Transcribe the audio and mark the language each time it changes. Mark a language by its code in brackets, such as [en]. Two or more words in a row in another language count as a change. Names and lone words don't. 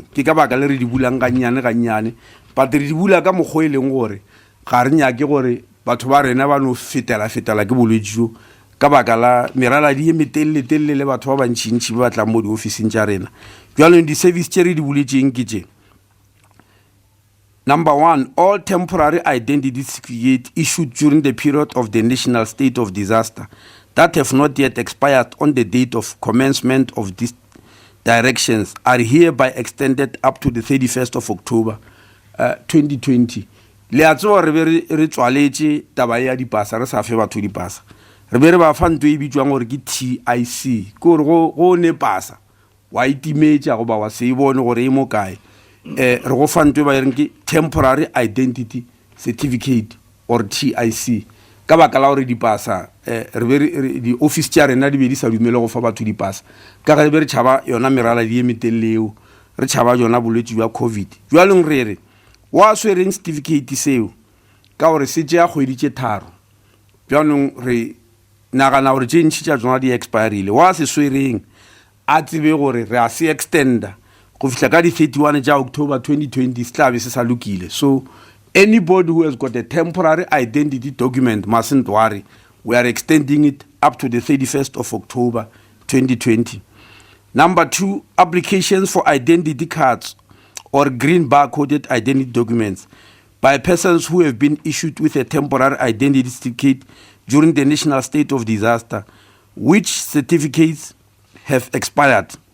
[nso] Ke ka baka le re di bulang gannyane but re di bula ka mokgwa e leng gore ga re nyake gore batho ba rena ba no fetela ke bolwetse jo ka baka la merala di metelele le batho ba bantšintši ba batlang mo di-officing tša rena. Bjalong di-service tše re di buletšeng ke tše. [en] Number 1, all temporary identity certificates issued during the period of the national state of disaster that have not yet expired on the date of commencement of these directions are hereby extended up to the 31st of October 2020. [nso] Le a tsewa re be re tswaletše taba ya dipasa re sa fe batho dipasa. Re be re ba fa ntho e bitswang gore ke TIC ke gore go ne pasa wa itimetša goba wa se e bone gore e mo kae. Re go fa ntho e ba reng ke [en] temporary identity certificate or TIC [nso] ka baka la gore dipasa re be di-office tša rena di be di sa dumele go fa batho dipasa ka ge re be re tšhaba yona merala di emeteleleo re tšhaba yona bolwetse bja COVID. Bjalong re re wa swereng certificate seo ka gore se tšea kgwedi tše 3 bjalong re nagana gore tše ntšhi tša tsona di expirile wa se swereng a tsebe gore re a se extenda go fihla ka di 31 tša October 2020 se tla be se sa lokile. [en] So anybody who has got a temporary identity document mustn't worry, we are extending it up to the 31st of October 2020. Number 2, applications for identity cards or green barcoded identity documents by persons who have been issued with a temporary identity certificate during the national state of disaster, which certificates have expired.